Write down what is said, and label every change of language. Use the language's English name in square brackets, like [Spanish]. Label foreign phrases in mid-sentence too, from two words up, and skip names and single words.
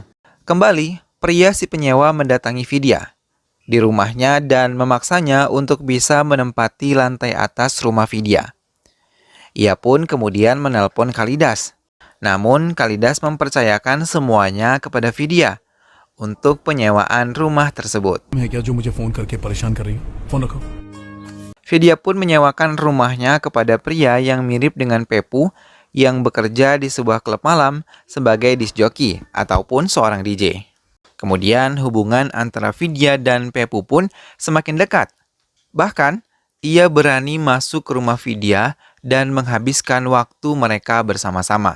[Indonesian] Kembali, pria si penyewa mendatangi Vidya di rumahnya dan memaksanya untuk bisa menempati lantai atas rumah Vidya. Ia pun kemudian menelpon Kalidas. Namun Kalidas mempercayakan semuanya kepada Vidya untuk penyewaan rumah tersebut. [Hindi] है क्या जो मुझे फोन करके परेशान कर रही हो? फोन रखो। [Indonesian] Vidya pun menyewakan rumahnya kepada pria yang mirip dengan Pepu yang bekerja di sebuah klub malam sebagai [English] disc jockey [Indonesian] ataupun seorang DJ. Kemudian hubungan antara Vidya dan Pepu pun semakin dekat. Bahkan, ia berani masuk ke rumah Vidya dan menghabiskan waktu mereka bersama-sama.